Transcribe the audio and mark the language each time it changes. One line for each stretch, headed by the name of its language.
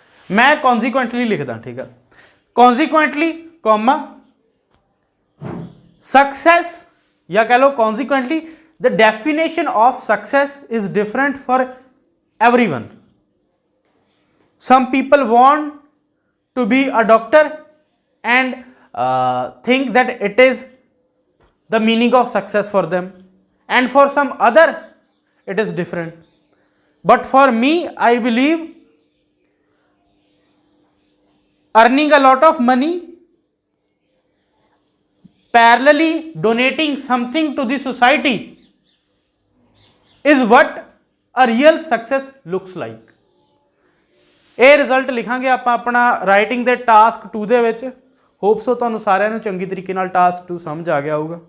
Punjabi: मैं कॉन्सीक्वेंटली लिखदा, ठीक है।
English: Consequently comma success या कह लो consequently the definition of success is different for everyone. Some people want to be a doctor and think that it is the meaning of success for them, and for some other it is different. But for me I believe earning a lot of money, parallelly donating something to the society is what a real success looks like।
Punjabi: ਇਹ result ਲਿਖਾਂਗੇ ਆਪਾਂ ਆਪਣਾ writing ਦੇ task 2 ਦੇ ਵਿੱਚ। Hope so ਤੁਹਾਨੂੰ ਸਾਰਿਆਂ ਨੂੰ ਚੰਗੀ ਤਰੀਕੇ ਨਾਲ ਟਾਸਕ 2 ਸਮਝ ਆ ਗਿਆ ਹੋਊਗਾ।